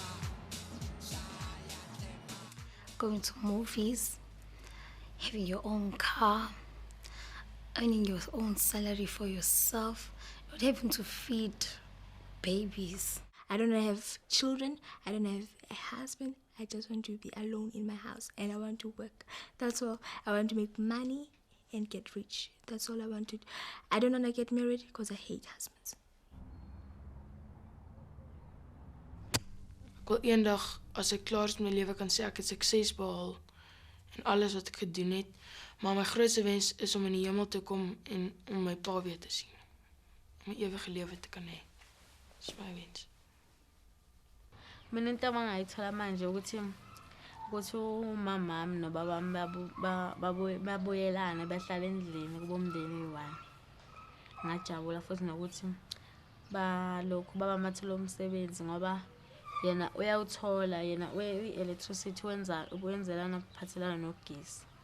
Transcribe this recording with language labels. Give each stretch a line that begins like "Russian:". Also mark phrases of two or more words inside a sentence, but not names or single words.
English: Going to movies, having your own car, earning your own salary for yourself, not having to feed babies. I don't have children, I don't have a husband, I just want to be alone in my house and I want to work. That's all. I want to make money and get rich. That's all I want to do. I don't want to get married because I hate husbands.
Afrikaans: Ek wil eendag, as ek klaar is met my lewe, kan sê ek het sukses behaal en alles wat ek gedoen het. Maar my grootste wens is om in die hemel te kom en om my pa weer te sien. Om 'n ewige lewe te kan hê. Dis my wens.
Zulu: Mina into abangayithola manje ukuthi umamami nobabami babuyelane bahlala endlini kuba umndeni oyi-1. Ngajabula futhi nokuthi balokhu babamathula umsebenzi ngoba yena uyawuthola, yena i-electricity wenzelana kuphathelana nogesi.